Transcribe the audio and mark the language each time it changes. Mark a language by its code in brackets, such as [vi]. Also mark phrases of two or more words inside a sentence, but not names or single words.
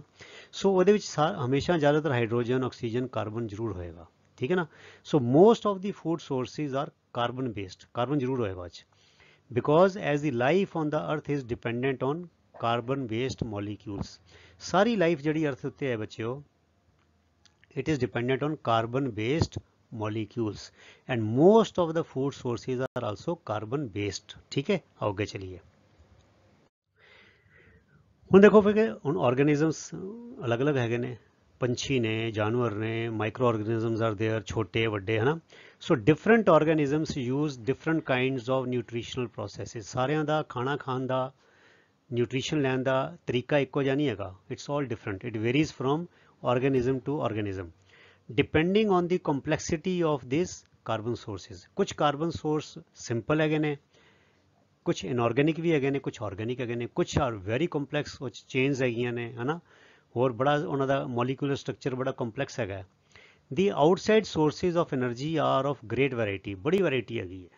[pa] ਸੋ ਉਹਦੇ ਵਿੱਚ ਹਮੇਸ਼ਾ ਜ਼ਿਆਦਾਤਰ ਹਾਈਡਰੋਜਨ, ਆਕਸੀਜਨ, ਕਾਰਬਨ ਜ਼ਰੂਰ ਹੋਏਗਾ, ਠੀਕ ਹੈ ਨਾ। [en] So most of the food sources are carbon based, [pa] ਕਾਰਬਨ ਜ਼ਰੂਰ ਹੋਏਗਾ ਅੱਜ, [en] because as the life on the earth is dependent on carbon based molecules. [pa] ਸਾਰੀ ਲਾਈਫ ਜਿਹੜੀ ਅਰਥ ਉੱਤੇ ਹੈ ਬੱਚਿਓ, [en] it is dependent on carbon based molecules and most of the food sources are also carbon based, [hi] ठीक है। आओ आगे चलिए। [pa] ਹੁਣ ਦੇਖੋ ਫਿਰ ਹੁਣ ਆਰਗੇਨਿਜ਼ਮਸ ਅਲੱਗ-ਅਲੱਗ ਹੈਗੇ ਨੇ, ਪੰਛੀ ਨੇ, ਜਾਨਵਰ ਨੇ, [en] micro organisms are there, [pa] ਛੋਟੇ ਵੱਡੇ, ਹੈ ਨਾ। [en] So different organisms use different kinds of nutritional processes. [pa] ਸਾਰਿਆਂ ਦਾ ਖਾਣਾ ਖਾਣ ਦਾ, ਨਿਊਟ੍ਰੀਸ਼ਨ ਲੈਣ ਦਾ ਤਰੀਕਾ ਇੱਕੋ ਜਿਹਾ ਨਹੀਂ ਹੈਗਾ, [en] it's all different, it varies from organism to organism depending on the complexity of these carbon sources। [pa] ਕੁਝ [en] carbon source [pa] ਸਿੰਪਲ ਹੈਗੇ ਨੇ, ਕੁਝ ਇਨਆਰਗੈਨਿਕ ਵੀ ਹੈਗੇ ਨੇ, ਕੁਝ ਆਰਗੈਨਿਕ ਹੈਗੇ ਨੇ, ਕੁਝ [en] are very complex, [pa] ਉਹ ਚੇਨਸ ਹੈਗੀਆਂ ਨੇ, ਹਨਾ, ਹੋਰ ਬੜਾ ਉਹਨਾਂ ਦਾ [en] molecular structure [pa] ਬੜਾ ਕੰਪਲੈਕਸ ਹੈਗਾ। [en] the outside sources of energy are of great variety, [pa] ਬੜੀ ਵੈਰਾਈਟੀ ਹੈਗੀ ਹੈ।